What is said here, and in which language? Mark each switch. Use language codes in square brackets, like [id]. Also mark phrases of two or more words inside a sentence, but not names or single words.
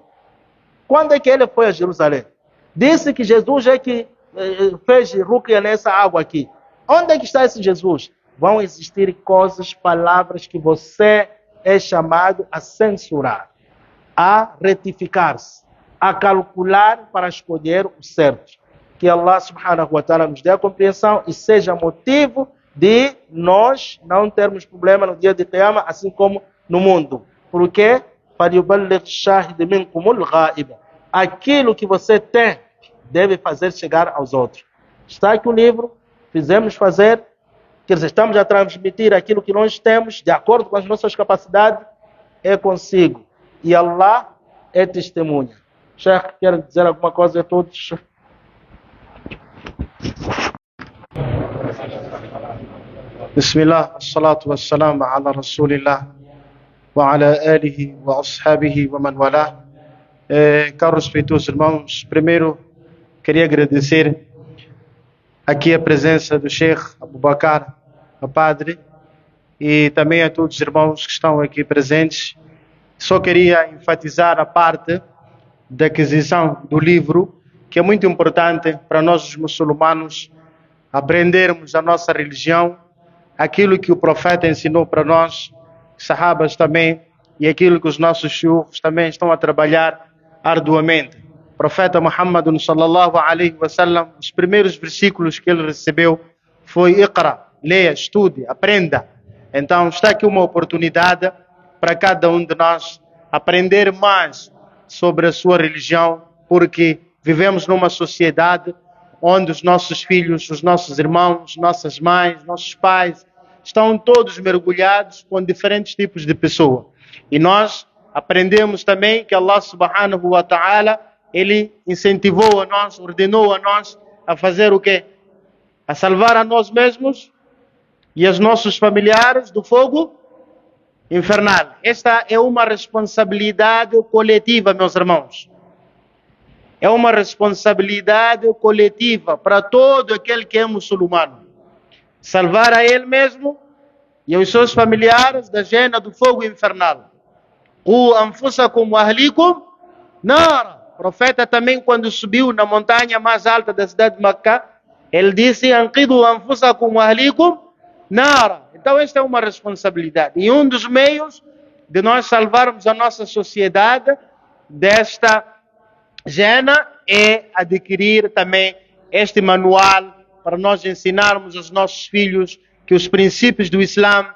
[pt] Quando é que ele foi a Jerusalém? Disse que Jesus é que fez rúquia nessa água aqui. Onde é que está esse Jesus? Vão existir coisas, palavras que você é chamado a censurar, a retificar-se, a calcular para escolher o certo. Que [ar] الله سبحانه وتعالى [pt] nos dê a compreensão e seja motivo de nós não termos problema no dia de Qiyamah, assim como no mundo. Por quê? Aquilo que você tem deve fazer chegar aos outros. Está aqui o livro, fizemos fazer, quer dizer, estamos a transmitir aquilo que nós temos, de acordo com as nossas capacidades, é consigo. E Allah é testemunha. Sheikh, quer dizer alguma coisa a todos? [ar] بسم الله، الصلاة والسلام على رسول الله وعلى آله وأصحابه ومن والى. [pt] Caros respeitosos irmãos, primeiro queria agradecer aqui a presença do Sheikh Abu Bakar, o padre, e também a todos os irmãos que estão aqui presentes. Só queria enfatizar a parte da aquisição do livro, que é muito importante para nós os muçulmanos aprendermos a nossa religião, aquilo que o profeta ensinou para nós, sahabas também, e aquilo que os nossos shuyukh também estão a trabalhar arduamente. O profeta Muhammad [ar] صلى الله عليه وسلم, [pt] os primeiros versículos que ele recebeu foi: Iqra, leia, estude, aprenda. Então está aqui uma oportunidade para cada um de nós aprender mais sobre a sua religião, porque vivemos numa sociedade onde os nossos filhos, os nossos irmãos, nossas mães, nossos pais estão todos mergulhados com diferentes tipos de pessoas. E nós aprendemos também que [ar] الله سبحانه وتعالى, [pt] Ele incentivou a nós, ordenou a nós a fazer o quê? A salvar a nós mesmos e os nossos familiares do fogo infernal. Esta é uma responsabilidade coletiva, meus irmãos. É uma responsabilidade coletiva para todo aquele que é muçulmano. Salvar a ele mesmo e os seus familiares da gena do fogo infernal. [ar] قوا أنفسكم وأهليكم نارا. [pt] O profeta também, quando subiu na montanha mais alta da cidade de Meca, ele disse: [ar] أنقذوا أنفسكم وأهليكم نارا. [pt] Então esta é uma responsabilidade. E um dos meios de nós salvarmos a nossa sociedade desta gena é adquirir também este manual para nós ensinarmos aos nossos filhos que os princípios do Islã